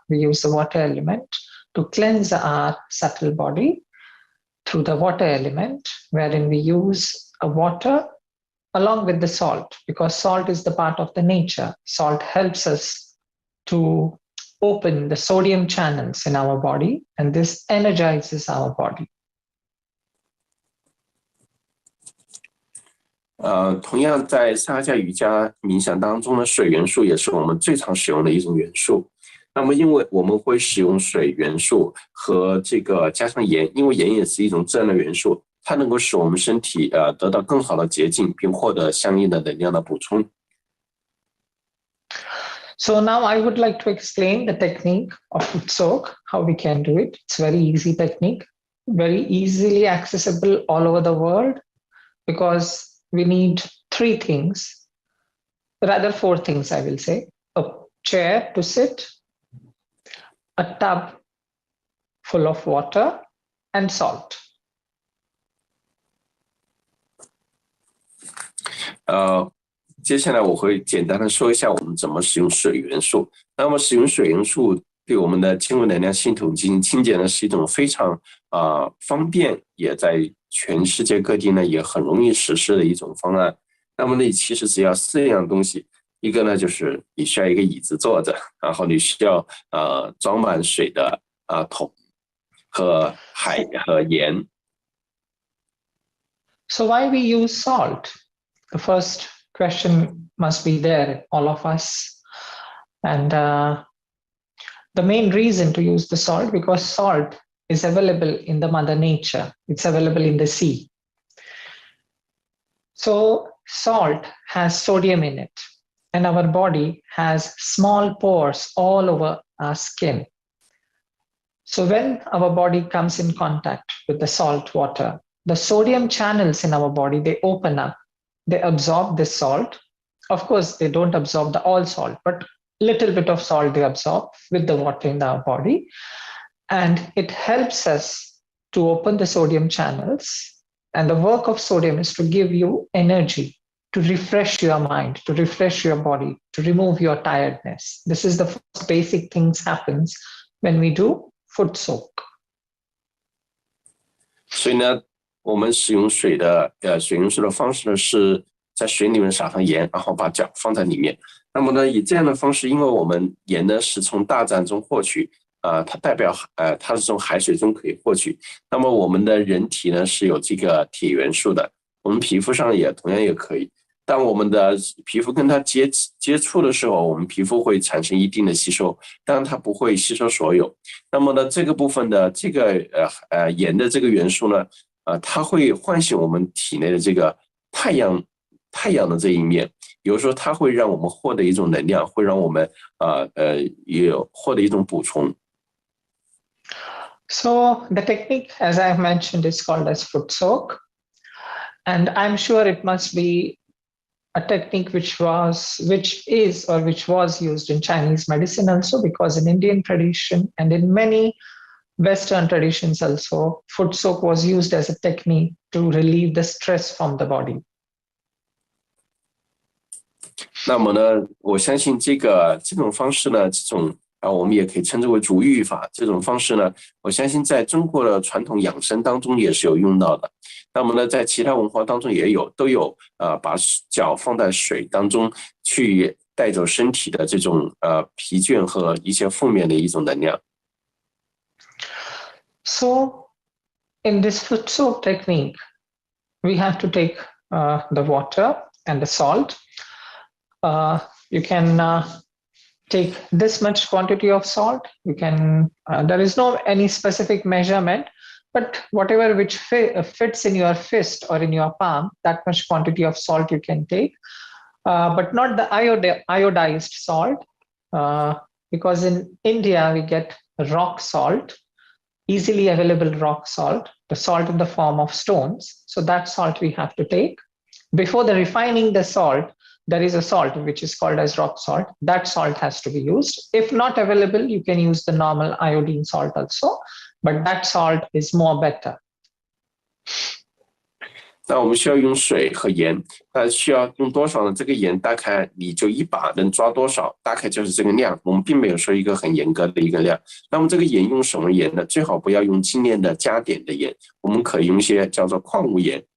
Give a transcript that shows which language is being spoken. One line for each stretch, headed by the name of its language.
English: We use the water element to cleanse our subtle body through the water element, wherein we use a water along with the salt, because salt is the part of the nature. Salt helps us to open the sodium channels in our body, and this energizes our body.
Chinese: 同样在萨迦瑜伽冥想当中呢，水元素也是我们最常使用的一种元素。那么因为我们会使用水元素和这个加上盐，因为盐也是一种自然的元素，它能够使我们身体得到更好的洁净，并获得相应的能量的补充。
English: So now I would like to explain the technique of foot soak, how we can do it. It's very easy technique, very easily accessible all over the world, because we need 3 things, rather 4 things, I will say. A chair to sit, a tub full of water, and salt.
Chinese: 接下来我会简单的说一下我们怎么使用水元素。那么使用水元素对我们的经络能量系统进行清洁呢，是一种非常方便，也在全世界各地呢也很容易实施的一种方案。那么呢，其实只要4样东西，一个呢就是你需要一个椅子坐着，然后你需要装满水的桶和海和盐。
English: So why we use salt? The first question must be there, all of us. And the main reason to use the salt, because salt is available in the mother nature. It's available in the sea. So salt has sodium in it, and our body has small pores all over our skin. So when our body comes in contact with the salt water, the sodium channels in our body, they open up, they absorb this salt. Of course, they don't absorb the all salt, but little bit of salt they absorb with the water in our body. And it helps us to open the sodium channels. And the work of sodium is to give you energy, to refresh your mind, to refresh your body, to remove your tiredness. This is the first basic things happens when we do foot soak.
Chinese: 所以呢，我们使用水元素的方式呢，是在水里面撒上盐，然后把脚放在里面。那么呢，以这样的方式，因为我们盐呢是从大自然中获取，它代表它是从海水中可以获取。那么我们的人体呢是有这个铁元素的，我们皮肤上也同样也可以。当我们的皮肤跟它接触的时候，我们皮肤会产生一定的吸收，当然它不会吸收所有。那么呢，这个部分的这个盐的这个元素呢，它会唤醒我们体内的这个太阳的这一面，比如说它会让我们获得一种能量，会让我们也获得一种补充。
English: So the technique, as I've mentioned, is called as foot soak, and I'm sure it must be a technique which was used in Chinese medicine also, because in Indian tradition and in many Western traditions also, foot soak was used as a technique to relieve the stress from the body.
Chinese: 那么呢，我相信这种方式呢，我们也可以称之为足浴法。这种方式呢，我相信在中国的传统养生当中也是有用到的。那么呢，在其他文化当中都有把脚放在水当中去带走身体的这种疲倦和一些负面的一种能量。
English: So in this foot soak technique, we have to take the water and the salt. You can take this much quantity of salt. You can, there is no any specific measurement, but whatever which fits in your fist or in your palm, that much quantity of salt you can take, but not the iodized salt, because in India we get rock salt, easily available rock salt, the salt in the form of stones. So that salt we have to take. before the refining the salt, there is a salt which is called as rock salt. That salt has to be used. If not available, you can use the normal iodine salt also, but that salt is more better.
Chinese: 那我们需要用水和盐，那需要用多少呢？这个盐大概你就一把能抓多少，大概就是这个量。我们并没有说一个很严格的一个量。那么这个盐用什么盐呢？最好不要用精炼的加碘的盐，我们可以用一些叫做矿物盐。